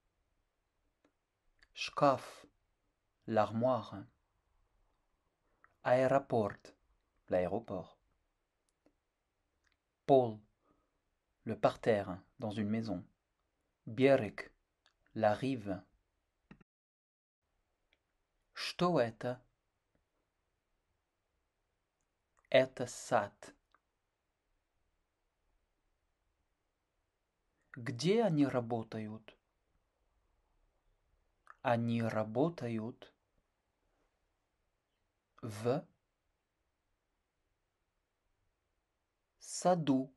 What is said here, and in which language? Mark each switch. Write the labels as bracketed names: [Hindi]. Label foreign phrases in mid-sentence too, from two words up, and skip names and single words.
[Russian] Шкаф, l'armoire. Аэропорт, l'aéroport. [French] Пол, le parterre dans une maison. [Russian] Берег, la rive. Что это? Это сад. Где они работают? Они работают в саду.